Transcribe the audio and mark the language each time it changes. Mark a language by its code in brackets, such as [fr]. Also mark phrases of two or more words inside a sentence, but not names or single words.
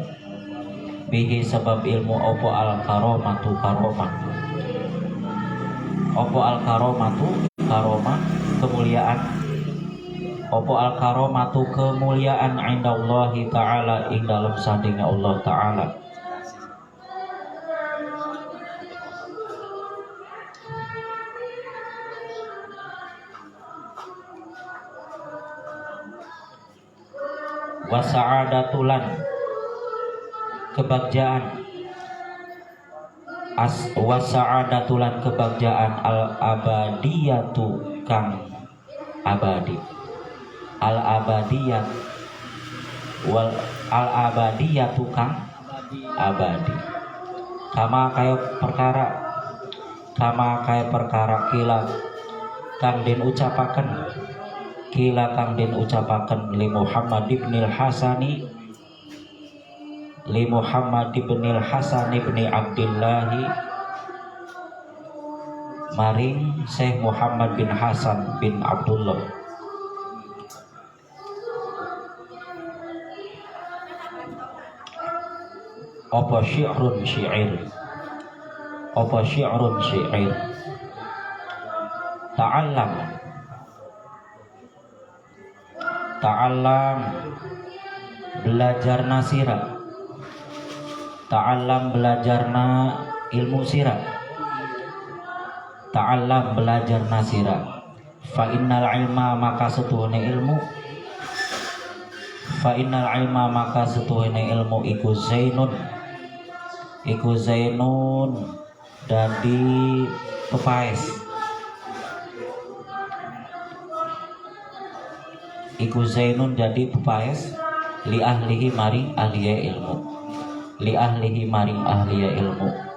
[jv] Bihi sebab ilmu opo [ar] al karomatu [jv] karomah. Opo [ar] al karomatu [jv] karomah kemuliaan. Opo [ar] al karomatu [jv] kemuliaan [ar] indallahi ta'ala [jv] ing dalam sandingnya Allah Ta'ala. Wasa'adatulan kebagjaan. Wasa'adatulan kebagjaan [ar] al abadiyatu [jv] kang abadi. [ar] Al abadiyat wal al abadiyatu [jv] kang abadi. Kama kaya perkara kila kang den ucapaken. Kila kang den ucapaken li Muhammad ibnil Hasani li Muhammad ibn Hasan ibn Abdullah maring Syekh Muhammad bin Hasan bin Abdullah apa syi'run syair ta'allam belajarna sira, ta'allam belajarna ilmu sira, ta'allam belajarna sira. [ar] Fa innal ilma [jv] maka setuhune ilmu, [ar] fa innal ilma [jv] maka setuhune ilmu iku zainun dadi pepaes, iku zainun dadi pepaes [ar] li ahlihi [jv] maring ahliya ilmu, [ar] li ahlihi [jv] maring ahliya ilmu.